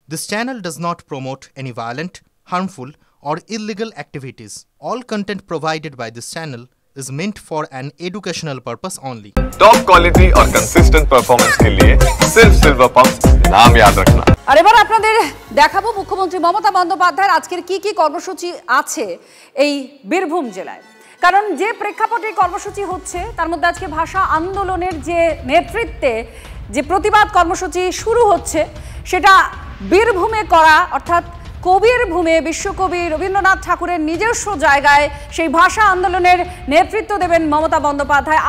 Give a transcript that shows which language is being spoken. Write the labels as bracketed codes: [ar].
[en] This channel does not promote any violent, harmful, or illegal activities. All content provided by this channel is meant for an educational purpose only. [hi] Top quality और consistent performance के लिए सिर्फ silver pump नाम याद रखना। [bn] আর এবার আপনাদের দেখাবো মুখ্যমন্ত্রী মমতা বন্দ্যোপাধ্যায়ের আজকের কি কর্মসূচি আছে এই বীরভূম জেলায়। কারণ যে প্রেক্ষাপটে কর্মসূচি হচ্ছে তার মধ্যে আজকে ভাষা আন্দোলনের যে নেতৃত্বে যে প্রতিবাদ কর্মসূচি শুরু হচ্ছে সেটা বীরভূমে করা, অর্থাৎ কবির ভূমে বিশ্বকবি রবীন্দ্রনাথ ঠাকুরের নিজস্ব জায়গায় সেই ভাষা আন্দোলনের নেতৃত্ব দেবেন মমতা বন্দ্যোপাধ্যায়।